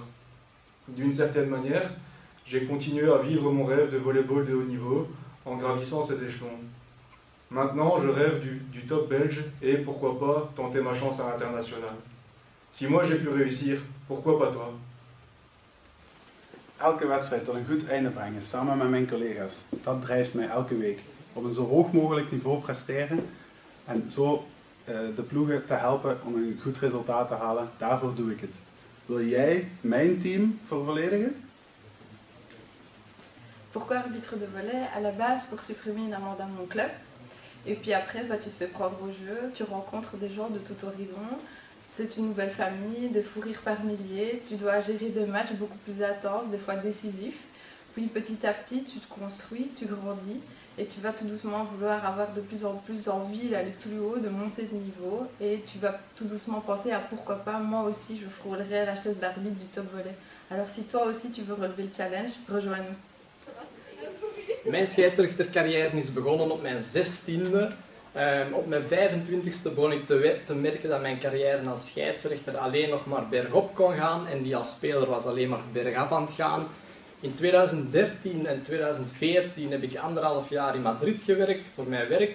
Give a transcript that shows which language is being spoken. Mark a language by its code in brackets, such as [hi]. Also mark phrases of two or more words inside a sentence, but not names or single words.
[fr] D'une certaine manière, j'ai continué à vivre mon rêve de volleyball de haut niveau en gravissant ces échelons. Maintenant, je rêve du top belge et pourquoi pas tenter ma chance à l'international. Si moi j'ai pu réussir, pourquoi pas toi? [nl] Elke wedstrijd tot een goed einde brengen, samen met mijn collega's. Dat drijft mij elke week. Op een zo hoog mogelijk niveau presteren en zo de ploegen te helpen om een goed resultaat te halen, daarvoor doe ik het. Wil jij mijn team vervolledigen? [fr] Pourquoi arbitre de volley? À la base, pour supprimer une amende à mon club. Et puis après, bah, tu te fais prendre au jeu, tu rencontres des gens de tout horizon. C'est une nouvelle famille, de fou rire par milliers. Tu dois gérer des matchs beaucoup plus intenses, des fois décisifs. Puis petit à petit, tu te construis, tu grandis. Et tu vas tout doucement vouloir avoir de plus en plus envie d'aller plus haut, de monter de niveau. Et tu vas tout doucement penser à pourquoi pas, moi aussi je frôlerai la chaise d'arbitre du top volley. Alors si toi aussi tu veux relever le challenge, rejoins-nous. [nl] Mijn scheidsrechtercarrière is begonnen op mijn 16e. Op mijn 25e begon ik te merken dat mijn carrière als scheidsrechter alleen nog maar bergop kon gaan en die als speler was alleen maar bergaf aan het gaan. In 2013 en 2014 heb ik 1,5 jaar in Madrid gewerkt voor mijn werk.